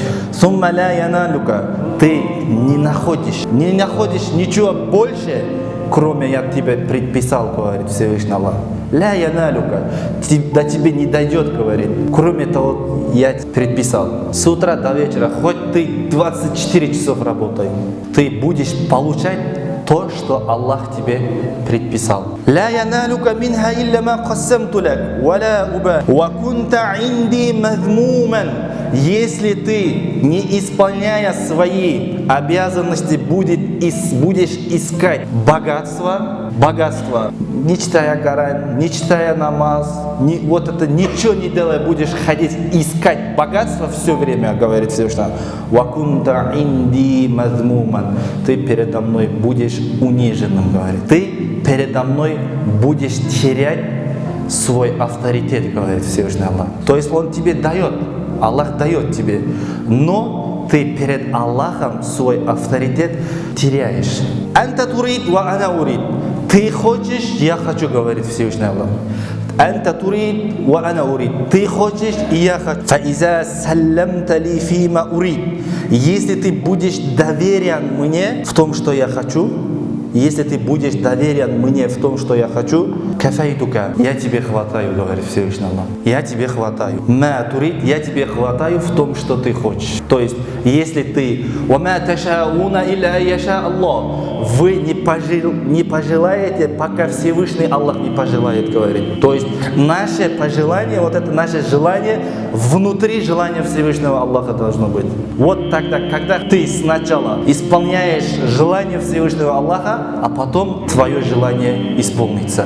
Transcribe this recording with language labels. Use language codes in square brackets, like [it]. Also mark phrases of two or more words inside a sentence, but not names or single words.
[ru] Ты не находишь ничего больше, кроме я тебе предписал, говорит Всевышний Аллах. [ar] لا ينالك, [ru] до тебе не дойдет, говорит, кроме того, я предписал. С утра до вечера, хоть ты 24 часов работай, ты будешь получать то, что Аллах тебе предписал. [ar] لا ينالك منها إلا ما قسمت لك ولا أبالي وكنت عندي مذموما. [ru] Если ты, не исполняя свои обязанности, будешь искать богатство, не читая Коран, не читая намаз, ничего не делая, будешь ходить искать богатство все время, говорит Всевышний. [ar] وكنت عندي مذموما. [ru] Ты передо мной будешь униженным, говорит. Ты передо мной будешь терять свой авторитет, говорит Всевышний Аллах. То есть Он тебе дает. Аллах дает тебе, но ты перед Аллахом свой авторитет теряешь. [ar] أنت تريد وأنا أريد. [ru] Ты хочешь, я хочу, говорит Всевышний Аллах. [ar] أنت تريد وأنا أريد. [ru] Ты хочешь, и я хочу. [ar] فإذا سلمت لي فيما أريد. [ru] Если ты будешь доверен мне в том, что я хочу, если ты будешь доверен мне в том, что я хочу, кафайтука, я тебе хватаю, говорит Всевышний Аллах. Я тебе хватаю. [ar] ما تريد, [ru] я тебе хватаю в том, что ты хочешь. То есть, если ты [ar] وما تشاؤون إلا يشاء الله, [ru] вы не пожелаете, пока Всевышний Аллах не пожелает, говорит. То есть, наше пожелание, вот это наше желание, внутри желания Всевышнего Аллаха должно быть. Вот тогда, когда ты сначала исполняешь желание Всевышнего Аллаха, а потом твое желание исполнится.